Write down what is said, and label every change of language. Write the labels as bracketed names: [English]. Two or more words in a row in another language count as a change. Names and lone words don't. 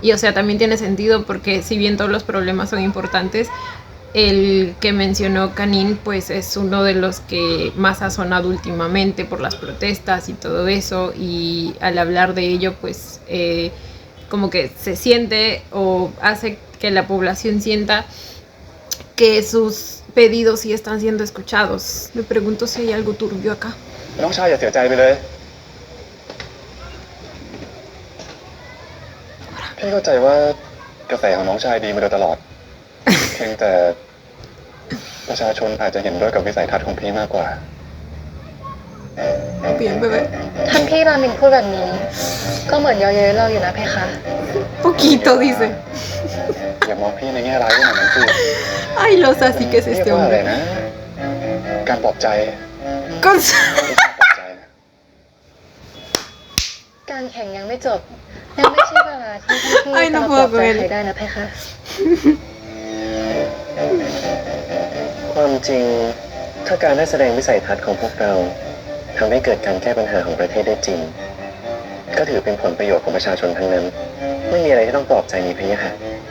[Spanish] Y o sea, también tiene sentido porque si bien todos los problemas son importantes, el que mencionó Kanin pues es uno de los que más ha sonado últimamente por las protestas y todo eso, y al hablar de ello pues como que se siente o hace que la población sienta que sus pedidos sí están siendo escuchados. Me pregunto si hay algo turbio acá. [Thai] น้องชายอย่าเสียใจไปเลย พี่เข้าใจว่ากระแสของน้องชายดีมาโดยตลอด เพียงแต่ประชาชนอาจจะเห็นด้วยกับวิสัยทัศน์ของพี่มากกว่า เปลี่ยนไปไหม ท่านพี่รามินพูดแบบนี้ ก็เหมือนเย้ยๆเราอยู่นะเพคะ [Spanish] Poquito dice. [Thai] อย่ามองพี่ในแง่ร้ายขนาดนั้นสิ [Spanish] Ay, los así que es [Thai] เรียก [Spanish] este [Thai] ว่าอะไร [Spanish] hombre. [Thai] นะ การปลอบใจ [Spanish] Con... [Thai] ไม่ใช่ปลอบใจนะ การแข่งยังไม่จบ ยังไม่ใช่เวลาที่ท่านพี่ [Spanish] Ay, [Thai] จะ [Spanish] no [Thai] มาปลอบ [Spanish] puedo [Thai] ใจ [Spanish] con [Thai] ใคร [Spanish] él. [Thai] ได้นะเพคะ ความจริงถ้าการได้แสดงวิสัยทัศน์ของพวกเราทำให้เกิดการแก้ปัญหาของประเทศได้จริง ก็ถือเป็นผลประโยชน์ของประชาชนทั้งนั้น ไม่มีอะไรที่ต้องปลอบใจมีพะยะค่ะ